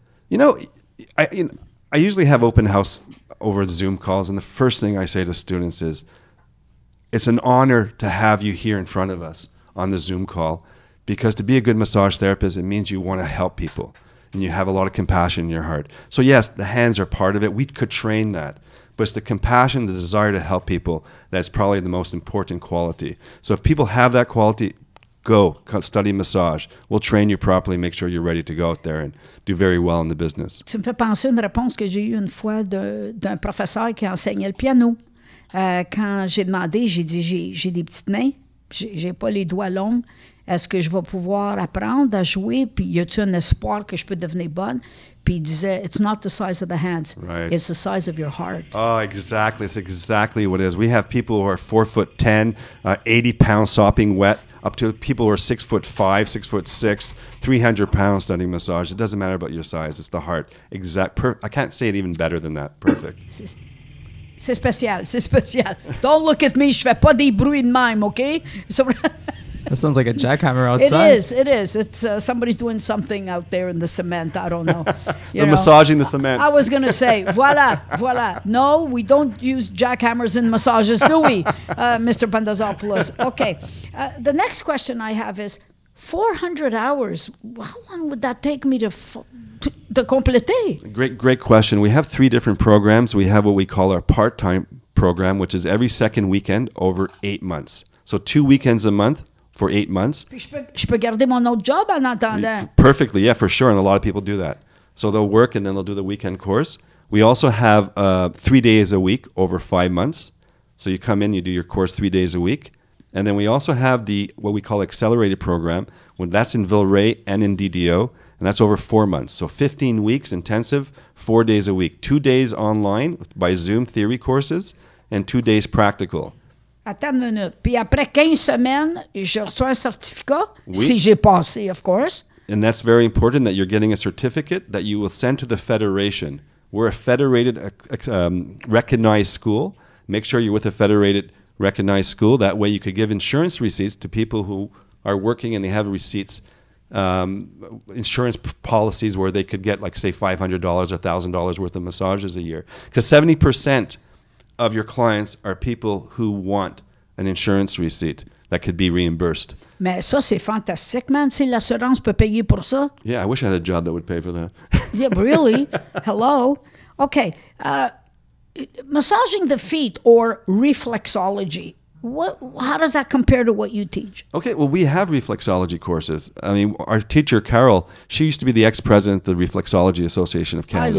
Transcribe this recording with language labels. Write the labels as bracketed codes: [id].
[en] You know, I usually have open house over Zoom calls, and the first thing I say to students is, it's an honor to have you here in front of us on the Zoom call, because to be a good massage therapist, it means you want to help people, and you have a lot of compassion in your heart. So yes, the hands are part of it. We could train that. But it's the compassion, the desire to help people that's probably the most important quality. So if people have that quality, go study massage. We'll train you properly, make sure you're ready to go out there and do very well in the business. [fr] Tu me fais penser à une réponse que j'ai eue une fois d'un professeur qui enseignait le piano. Quand j'ai demandé, j'ai dit, j'ai des petites mains, j'ai pas les doigts longs. Est-ce que je vais pouvoir apprendre à jouer? Puis y a-t-il un espoir que je peux devenir bonne? Puis il disait, [en] it's not the size of the hands, Right. it's the size of your heart. Oh, exactly. It's exactly what it is. We have people who are 4'10", 80 pounds sopping wet, up to people who are 6'5", 6'6", 300 pounds studying massage. It doesn't matter about your size. It's the heart. I can't say it even better than that. Perfect. [fr] C'est spécial, c'est spécial. [en] Don't look at me, [fr] je fais pas des bruits de même, okay? [en] So, That sounds like a jackhammer outside. it is. It's somebody's doing something out there in the cement. I don't know. They're massaging the cement. I was going to say, voila. No, we don't use jackhammers in massages, do we, Mr. Pantazopoulos? Okay. The next question I have is, 400 hours, how long would that take me to compléter? Great question. We have 3 different programs. We have what we call our part-time program, which is every second weekend over 8 months. So 2 weekends a month for 8 months. [fr] Puis je peux garder mon autre job en attendant. [en] Perfectly, yeah, for sure. And a lot of people do that. So they'll work and then they'll do the weekend course. We also have 3 days a week over 5 months. So you come in, you do your course 3 days a week. And then we also have what we call accelerated program, when that's in Villeray and in DDO, and that's over 4 months. So 15 weeks intensive, 4 days a week, 2 days online by Zoom theory courses, and 2 days practical. [fr] Attends une minute. Puis après 15 semaines, je reçois un certificat, Oui. si j'ai passé, [en] of course. And that's very important, that you're getting a certificate that you will send to the federation. We're a federated, recognized school. Make sure you're with a federated, recognized school. That way you could give insurance receipts to people who are working and they have receipts, insurance policies where they could get, like, say, $500 or $1,000 worth of massages a year. Because 70% of your clients are people who want an insurance receipt that could be reimbursed. [fr] Mais ça, c'est fantastique, man. Si l'assurance peut payer pour ça. [en] Yeah, I wish I had a job that would pay for that. Yeah, really? Hello? Okay. Massaging the feet or reflexology, how does that compare to what you teach? Okay, well, we have reflexology courses. I mean, our teacher, Carol, she used to be the ex-president of the Reflexology Association of Canada.